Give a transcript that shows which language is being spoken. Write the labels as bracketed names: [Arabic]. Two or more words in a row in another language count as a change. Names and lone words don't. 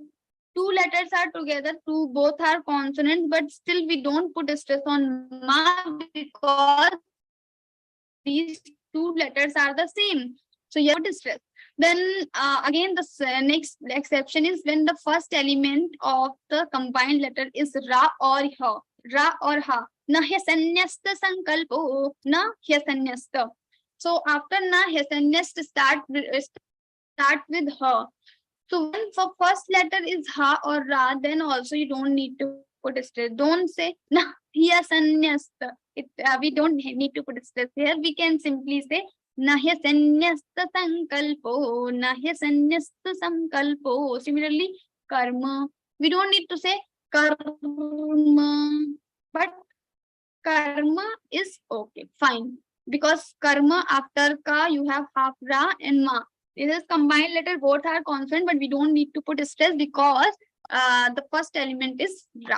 [English] Two letters are together. Two both are consonants, but still we don't put a stress on ma because these two letters are the same. So you have to stress. Then again, the next exception is when the first element of the combined letter is ra or ha. Ra or ha. [Sanskrit] Na hyasanyasta sankalpo. Na hyasanyasta. [English] So after [Sanskrit] na hyasanyasta [English] start with ha. So when for first letter is ha or ra, then also you don't need to put a stress. Don't say [Sanskrit] na hyasanyasta. [English] We don't need to put a stress here. We can simply say [Sanskrit] nahyasanyasta sankalpo, nahyasanyasta sankalpo. [English] Similarly, karma. We don't need to say karma, but karma is okay, fine. Because karma after ka, you have half ra and ma. This is combined letter, both are consonant, but we don't need to put stress because the first element is ra.